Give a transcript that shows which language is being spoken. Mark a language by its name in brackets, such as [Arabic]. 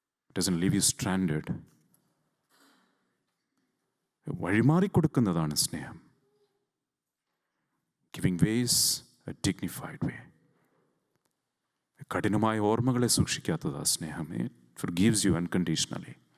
[English] It doesn't leave you stranded. [Malayalam] വഴിമാറിക്കൊടുക്കുന്നതാണ് സ്നേഹം. [English] Giving ways a dignified way. [Malayalam] കഠിനമായ ഓർമ്മകളെ സൂക്ഷിക്കാത്തതാണ് സ്നേഹം. [English] It forgives you unconditionally.